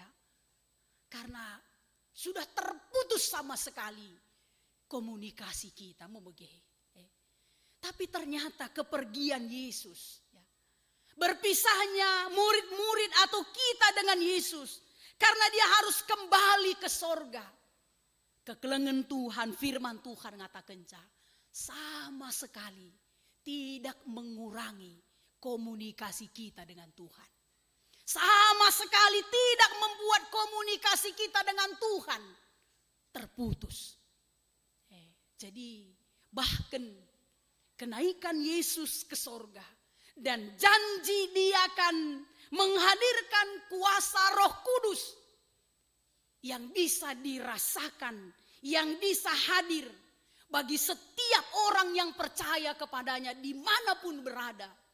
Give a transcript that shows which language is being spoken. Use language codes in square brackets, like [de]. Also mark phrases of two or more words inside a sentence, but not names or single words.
[id] Karena sudah terputus sama sekali komunikasi kita membagai. Tapi ternyata kepergian Yesus ya. Berpisahnya murid-murid atau kita dengan Yesus. Karena dia harus kembali ke sorga. Kekelengan Tuhan, firman Tuhan ngatakan sama sekali tidak mengurangi komunikasi kita dengan Tuhan. Sama sekali tidak membuat komunikasi kita dengan Tuhan terputus. Jadi bahkan kenaikan Yesus ke sorga dan janji dia akan menghadirkan kuasa Roh Kudus yang bisa dirasakan, yang bisa hadir bagi setiap orang yang percaya kepadanya dimanapun berada.